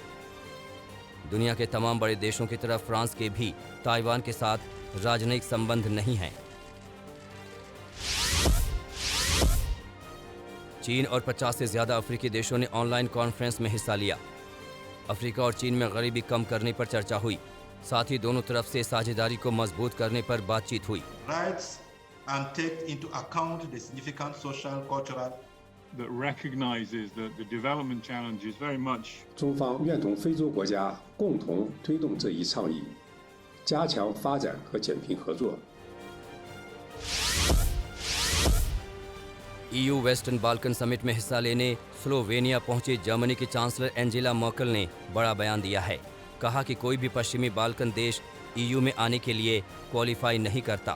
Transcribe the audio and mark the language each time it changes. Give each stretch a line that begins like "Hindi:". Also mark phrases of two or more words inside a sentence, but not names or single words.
Hindi: दुनिया के तमाम बड़े देशों की तरह फ्रांस के भी ताइवान के साथ राजनयिक संबंध नहीं हैं। चीन और 50 से ज्यादा अफ्रीकी देशों ने ऑनलाइन कॉन्फ्रेंस में हिस्सा लिया। अफ्रीका और चीन में गरीबी कम करने पर चर्चा हुई। साथ ही दोनों तरफ से साझेदारी को मजबूत करने पर बातचीत हुई।
English: And take into account the significant social, cultural that recognizes that the development challenge is very much
Chinese: 中方愿同非洲国家共同推动这一倡议，加强发展和减贫合作。
Hindi: EU वेस्टर्न बाल्कन समिट में हिस्सा लेने स्लोवेनिया पहुंचे जर्मनी की चांसलर एंजेला मर्केल ने बड़ा बयान दिया है। कहा कि कोई भी पश्चिमी बाल्कन देश EU में आने के लिए क्वालिफाई नहीं करता।